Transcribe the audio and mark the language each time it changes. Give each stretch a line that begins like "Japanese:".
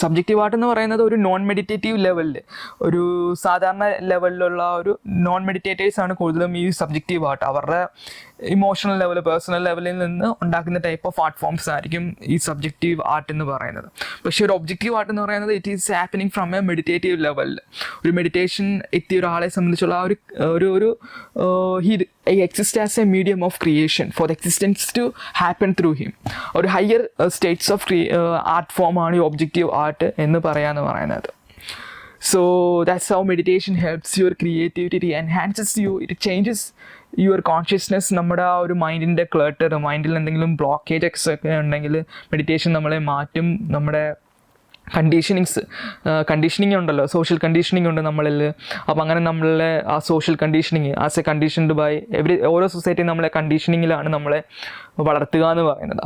Malayalam: Subjective art എന്ന് പറയുന്നത് ഒരു നോൺ മെഡിറ്റേറ്റീവ് ലെവലിൽ, ഒരു സാധാരണ ലെവലിലുള്ള ഒരു നോൺ മെഡിറ്റേറ്റേഴ്സ് ആണ് കൂടുതലും ഈ സബ്ജക്റ്റീവ് ആർട്ട്. അവരുടെ ഇമോഷണൽ ലെവൽ, പേഴ്സണൽ ലെവലിൽ നിന്ന് ഉണ്ടാക്കുന്ന ടൈപ്പ് ഓഫ് ആർട്ട് ഫോംസ് ആയിരിക്കും ഈ സബ്ജക്റ്റീവ് ആർട്ട് എന്ന് പറയുന്നത്. പക്ഷേ ഒരു ഒബ്ജക്റ്റീവ് ആർട്ട് എന്ന് പറയുന്നത്
English: it is happening from a meditative
Malayalam: ലെവലിൽ. ഒരു മെഡിറ്റേഷൻ എത്തിയ ഒരാളെ സംബന്ധിച്ചുള്ള ഒരു
English: he exists as a medium of creation for the existence to happen through him.
Malayalam: ഒരു higher States of art form ആണ് ഈ ഒബ്ജക്റ്റീവ് ആർട്ട് എന്ന് പറയുന്നത്.
English: So that's how meditation helps your creativity, it enhances you, it changes your consciousness.
Malayalam: നമ്മുടെ ആ ഒരു മൈൻഡിൻ്റെ clutter, മൈൻഡിൽ എന്തെങ്കിലും ബ്ലോക്കേജസ് ഒക്കെ ഉണ്ടെങ്കിൽ മെഡിറ്റേഷൻ നമ്മളെ മാറ്റും. നമ്മുടെ കണ്ടീഷനിങ് ഉണ്ടല്ലോ, സോഷ്യൽ കണ്ടീഷനിങ് ഉണ്ട് നമ്മളിൽ. അപ്പോൾ അങ്ങനെ നമ്മളെ ആ social conditioning
English: as a conditioned by
Malayalam: ഓരോ സൊസൈറ്റി നമ്മളെ കണ്ടീഷനിങ്ങിലാണ് നമ്മളെ വളർത്തുക എന്ന് പറയുന്നത്.